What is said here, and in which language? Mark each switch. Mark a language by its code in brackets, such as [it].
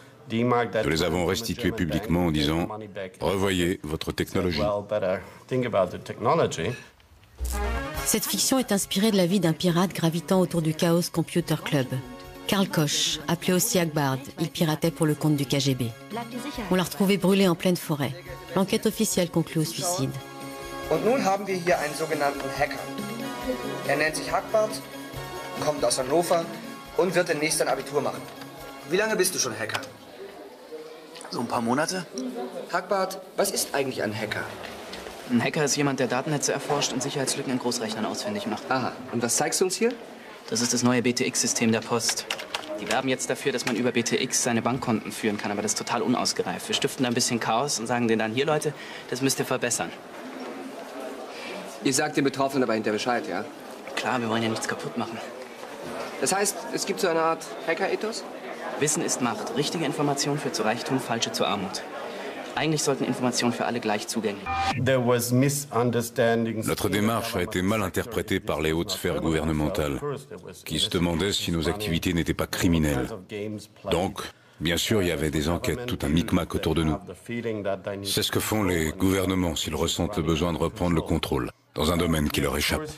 [fr] Nous les avons restitués publiquement en disant « Revoyez votre technologie ». Cette fiction est inspirée de la vie d'un pirate gravitant autour du Chaos Computer Club. Karl Koch, appelé aussi Hagbard, il piratait pour le compte du KGB. On l'a retrouvé brûlé en pleine forêt. L'enquête officielle conclut au suicide. [de] Und nun haben wir hier einen sogenannten Hacker. Nennt sich Hagbard, kommt aus Hannover und wird demnächst ein Abitur machen. Wie lange bist du schon Hacker? So ein paar Monate. Hagbard, was ist eigentlich ein Hacker? Ein Hacker ist jemand, der Datennetze erforscht und Sicherheitslücken in Großrechnern ausfindig macht. Aha, und was zeigst du uns hier? Das ist das neue BTX-System der Post. Die werben jetzt dafür, dass man über BTX seine Bankkonten führen kann, aber das ist total unausgereift. Wir stiften da ein bisschen Chaos und sagen denen dann, hier Leute, das müsst ihr verbessern. Ihr sagt den Betroffenen aber hinterher Bescheid, ja? Klar, wir wollen ja nichts kaputt machen. Das heißt, es gibt so eine Art Hacker-Ethos? Wissen ist Macht. Richtige Information führt zu Reichtum, falsche zu Armut. Eigentlich sollten Informationen für alle gleich zugänglich. [fr] Notre démarche a été mal interprétée par les hautes sphères gouvernementales, qui se demandaient si nos activités n'étaient pas criminelles. Donc, bien sûr, il y avait des enquêtes, tout un micmac autour de nous. C'est ce que font les gouvernements s'ils ressentent le besoin de reprendre le contrôle dans un domaine qui leur échappe.